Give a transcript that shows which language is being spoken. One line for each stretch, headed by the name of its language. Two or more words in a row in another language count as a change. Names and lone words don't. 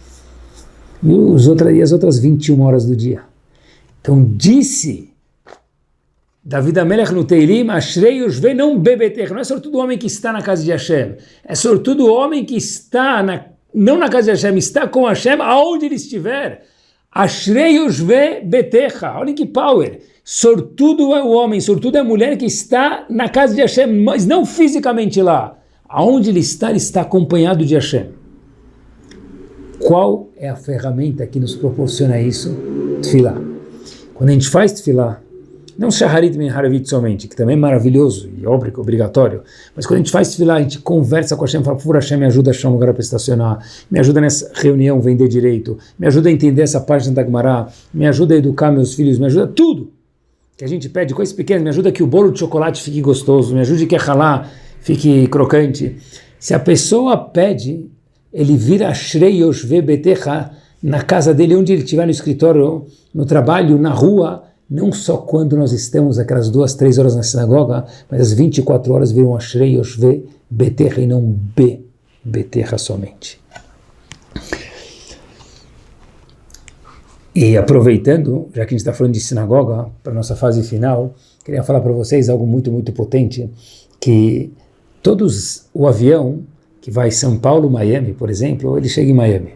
Portuguese: E as outras 21 horas do dia. Então disse David Amelech no Teilim,
Hebrew: אשרי יושבי
Portuguese: não bebetecha, não é sortudo o homem que está na casa de Hashem, é sortudo o homem que está, não na casa de Hashem, está com Hashem, aonde ele estiver.
Hebrew: אשרי יושבי ביתך,
Portuguese: olha que power, sortudo é o homem, sortudo é a mulher que está na casa de Hashem, mas não fisicamente lá, aonde ele está acompanhado de Hashem. Qual é a ferramenta que nos proporciona isso? Tefilá. Quando a gente faz tefilá, não Shaharit Ben Haravit somente, que também é maravilhoso e obrigatório, mas quando a gente faz tefilá, a gente conversa com Hashem, fala, por favor, Hashem, me ajuda a achar um lugar para estacionar, me ajuda nessa reunião vender direito, me ajuda a entender essa página da Gemara, me ajuda a educar meus filhos, me ajuda tudo que a gente pede, coisas pequenas, me ajuda que o bolo de chocolate fique gostoso, me ajude que a halá fique crocante. Se a pessoa pede, ele vira
Hebrew: אשרי יושבי ביתך
Portuguese: na casa dele, onde ele estiver, no escritório, no trabalho, na rua, não só quando nós estamos aquelas 2, 3 horas na sinagoga, mas as 24 horas viram
Hebrew: אשרי יושבי ביתך
Portuguese: e não betecha somente. E aproveitando, já que a gente está falando de sinagoga, para a nossa fase final, queria falar para vocês algo muito, muito potente, que o avião que vai São Paulo, Miami, por exemplo, ou ele chega em Miami.